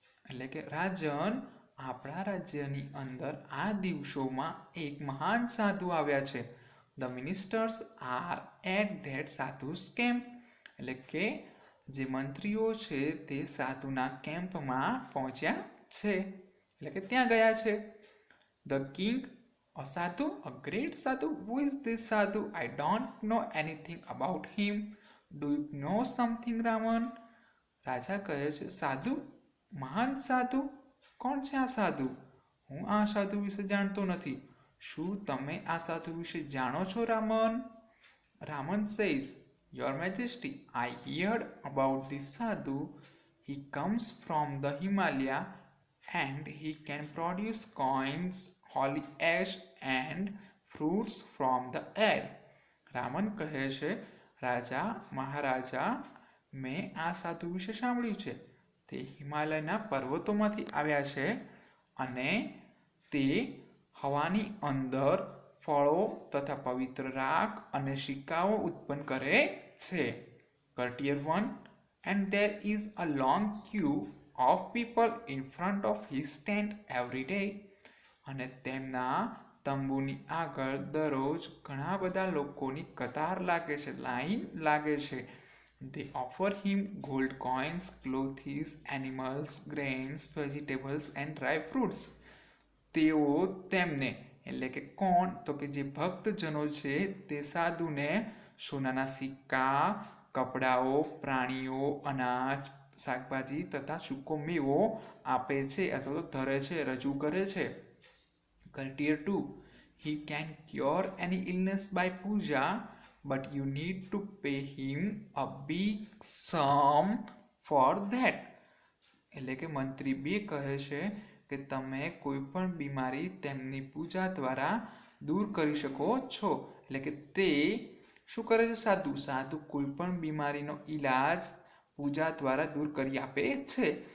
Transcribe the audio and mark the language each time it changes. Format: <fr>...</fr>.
<gu>એટલે કે રાજન, આપણા રાજ્યની અંદર આ દિવસોમાં એક મહાન સાધુ આવ્યા છે.</gu> <en>The ministers are at that sadhus camp.</en> <gu>એટલે કે જે મંત્રીઓ છે તે સાધુના કેમ્પમાં પહોંચ્યા છે, એટલે કે ત્યાં ગયા છે.</gu> <en>The king, a sadhu, a great sadhu. Who is this sadhu? I don't know anything about him. Do you know something, Raman?</en> <gu>રાજા કહે છે સાધુ, મહાન સાધુ? કોણ છે આ સાધુ? હું આ સાધુ વિશે જાણતો નથી. શું તમે આ સાધુ વિશે જાણો છો, Raman?</gu> <en>Raman says, Your Majesty, I heard about this sadhu. He comes from the Himalaya and he can produce coins, holy ash and fruits from the air.</en> <gu>Raman કહે છે રાજા મહારાજા, મેં આ સાધુ વિશે સાંભળ્યું છે. તે હિમાલયના પર્વતોમાંથી આવ્યા છે અને તે હવાની અંદર ફળો તથા પવિત્ર રાખ અને સિક્કાઓ ઉત્પન્ન કરે છે.</gu> <en>Courtier 1, and there is a long queue of people in front of his tent every day.</en> <gu>અને તેમના તંબુની આગળ દરરોજ ઘણા બધા લોકોની કતાર લાગે છે, લાઈન લાગે છે.</gu> <en>They offer him gold coins, clothes, animals, grains, vegetables and dry fruits.</en> <gu>તેઓ તેમને, એટલે કે કોણ? તો કે જે ભક્તજનો છે તે સાધુને સોનાના સિક્કા, કપડાઓ, પ્રાણીઓ, અનાજ, શાકભાજી તથા સૂકો મેવો આપે છે અથવા તો ધરે છે, રજૂ કરે છે.</gu> <en>Courtier 2, he can cure any illness by puja, but you need to pay him a big sum for that.</en> <gu>એટલે કે મંત્રી 2 કહે છે કે તમે કોઈ પણ બીમારી તેમની પૂજા દ્વારા દૂર કરી શકો છો. એટલે કે તે શું કરે છે સાધુ? સાધુ કોઈ પણ બીમારીનો ઈલાજ પૂજા દ્વારા દૂર કરી આપે છે.</gu>